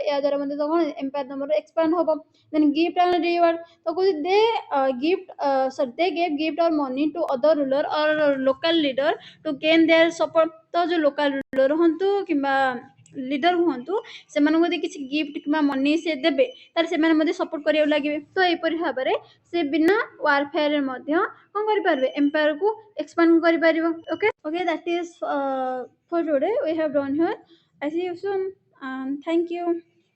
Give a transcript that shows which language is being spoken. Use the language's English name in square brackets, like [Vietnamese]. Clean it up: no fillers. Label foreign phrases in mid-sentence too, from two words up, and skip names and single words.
[Odia] ଏହା ଦ୍ୱାରା ମଧ୍ୟ କଣ ଏମ୍ପାୟାର ତମର ଏକ୍ସପାଣ୍ଡ ହବ। [English] then gift and reward [Odia] ତ କହୁଛି [English] they gave gift or money to other ruler or local leader to gain their support. [Odia] ତ ଯୋଉ [English] local ruler [Odia] ହୁଅନ୍ତୁ କିମ୍ବା ଲିଡର ହୁଅନ୍ତୁ ସେମାନଙ୍କୁ ଯଦି କିଛି ଗିଫ୍ଟ କିମ୍ବା ମନି ସେ ଦେବେ ତାହେଲେ ସେମାନେ ମଧ୍ୟ ସପୋର୍ଟ କରିବାକୁ ଲାଗିବେ। ତ ଏହିପରି ଭାବରେ ସେ ବିନା ୱାରଫେୟାରରେ ମଧ୍ୟ କଣ କରିପାରିବେ ଏମ୍ପାୟାରକୁ ଏକ୍ସପାଣ୍ଡ କରିପାରିବ। [English] ଓକେ that is for today we have done here. I see you soon and thank you.